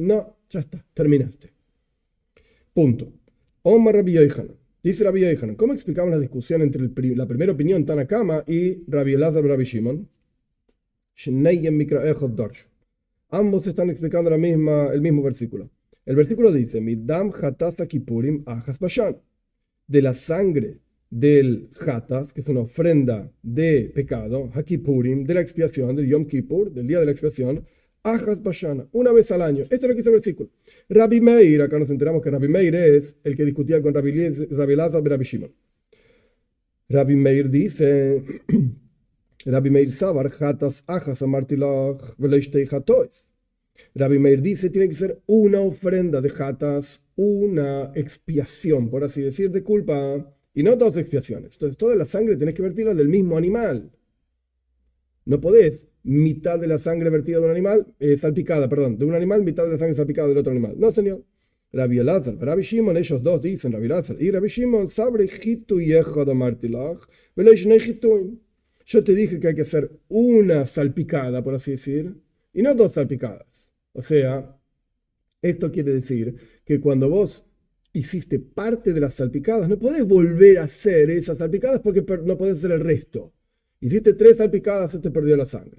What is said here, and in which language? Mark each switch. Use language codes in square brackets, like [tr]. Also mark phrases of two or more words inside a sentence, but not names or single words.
[es] No, ya está, terminaste. Punto. Omar Rabbi Yochanan. Dice Rabbi Yochanan, ¿cómo explicamos la discusión entre la primera opinión Tanakama y Rabbi Elazar y Rabbi Shimon? Ambos están explicando el mismo versículo. El versículo dice, [he] מדם חטאת הכפורים אחת בשנה. [es] De la sangre del hatas, que es una ofrenda de pecado, hakipurim, de la expiación, del Yom Kippur, del día de la expiación, [he] אחת בשנה, [es] una vez al año. Esto es lo que dice el versículo. Rabbi Meir, acá nos enteramos que Rabbi Meir es el que discutía con Rabbi Elazar y Rabbi Shimon. [he] Rabbi Meir dice, Rabbi Meir סבר חטאת אחת אמרתי לך ולא שתי חטאות. [es] Rabbi Meir dice, tiene que ser una ofrenda de hatas, una expiación, por así decir, de culpa, y no 2 expiaciones. Entonces, toda la sangre tenés que vertirla del mismo animal. No podés mitad de la sangre vertida de un animal, salpicada, perdón, de un animal, mitad de la sangre salpicada del otro animal. No, señor. Rabbi Elazar, Rabbi Shimon, ellos dos dicen, Rabbi Elazar y Rabbi Shimon, [he] סבר הזאה אחת אמרתי לך ולא שני הזאות. [es] Yo te dije que hay que hacer una salpicada, por así decir, y no 2 salpicadas. O sea, esto quiere decir que cuando vos hiciste parte de las salpicadas, no podés volver a hacer esas salpicadas porque no podés hacer el resto. Hiciste 3 salpicadas, se te perdió la sangre.